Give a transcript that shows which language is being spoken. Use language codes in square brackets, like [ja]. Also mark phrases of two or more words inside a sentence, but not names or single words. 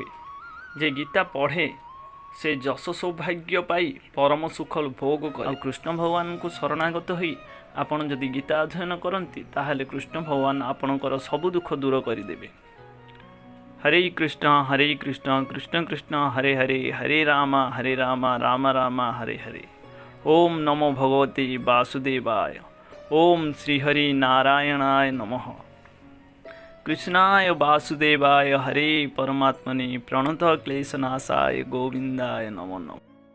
[or] ଯେ ଗୀତା ପଢ଼େ ସେ ଯଶ ସୌଭାଗ୍ୟ ପାଇ ପରମ ସୁଖ ଭୋଗ କରେ। ଆଉ କୃଷ୍ଣ ଭଗବାନଙ୍କୁ ଶରଣାଗତ ହୋଇ ଆପଣ ଯଦି ଗୀତା ଅଧ୍ୟୟନ କରନ୍ତି ତାହେଲେ କୃଷ୍ଣ ଭଗବାନ ଆପଣଙ୍କର ସବୁ ଦୁଃଖ ଦୂର କରିଦେବେ। [sa] ହରେ କୃଷ୍ଣ କୃଷ୍ଣ କୃଷ୍ଣ ହରେ ହରେ ହରେ ରାମ ରାମ ରାମ ହରେ ହରେ। ओम नमो भगवते वासुदेवाय। ओम श्री हरि नारायणाय नमः। कृष्णाय वासुदेवाय हरे परमात्मने प्रणतः क्लेशनाशाय गोविंदाय नमो नमः।